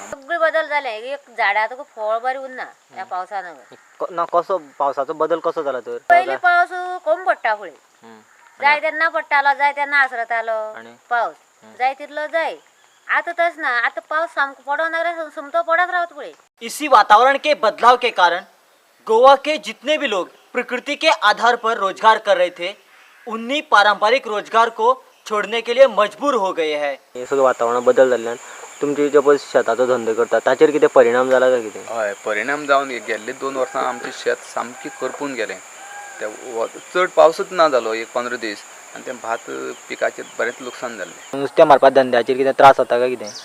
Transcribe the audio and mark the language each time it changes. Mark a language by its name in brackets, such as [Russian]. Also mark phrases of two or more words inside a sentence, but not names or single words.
[Konkani] सगळे बदल जाले, एक झाडां तुका फळ बरें उरना ह्या पावसान। ना कसो पावसाचो बदल कसो जाला तर? पयलीं पावस कमी पडटा फुडें, जाय तेन्ना पडटालो, जाय तेन्ना आसरतालो पावस, जाय तितलो जाय। आता तस ना, आता पावस सामको पडो ना, समतो पडत रावत फुडें। [Hindi] इसी वातावरण के बदलाव के कारण गोवा के जितने भी लोग प्रकृति के आधार पर रोजगार कर रहे थे, उन्हीं पारंपरिक रोजगार को छोड़ने के लिए मजबूर हो गए हैं। [Konkani] हे सगळें वातावरण बदल जाल्ल्यान तुमचे जे पळय शेताचो धंदो करता ताचेर कितें परिणाम जाला काय कितें? हय, परिणाम जावन गेल्ले 2 वर्सां आमचें शेत सामकें करपून गेलें। ते चड पावसूच ना जालो एक 15 दीस आनी तें भात पिकाचेर बरेंच लुकसाण जालें। नुस्तें मारपा धंद्याचेर कितें त्रास जाता काय कितें?